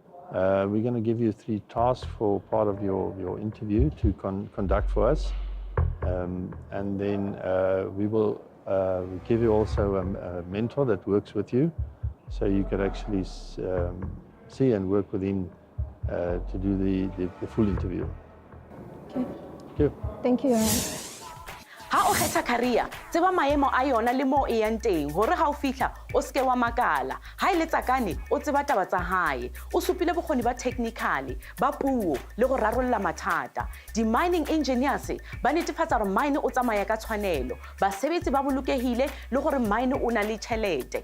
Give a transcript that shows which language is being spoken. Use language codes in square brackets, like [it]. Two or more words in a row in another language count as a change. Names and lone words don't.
[en] We're going to give you 3 tasks for part of your interview to conduct for us. And then we will give you also a mentor that works with you, so you can actually see and work with him to do the full interview. Okay. Thank you. Thank you. [st] Ha o kgetha career, tseba maemo a yona le mo e yang teng hore ha o fihla o ske wa makala. Ha ile Tsakane o tseba taba tsa hae, o supile bokgoni ba technically, ba puo le go rarolla mathata. Di [en] mining engineers [st] ba netefatsa gore mine o tsamaya ka tshwanelo, basebetsi ba bolokehile le gore mine o na le tšhelete.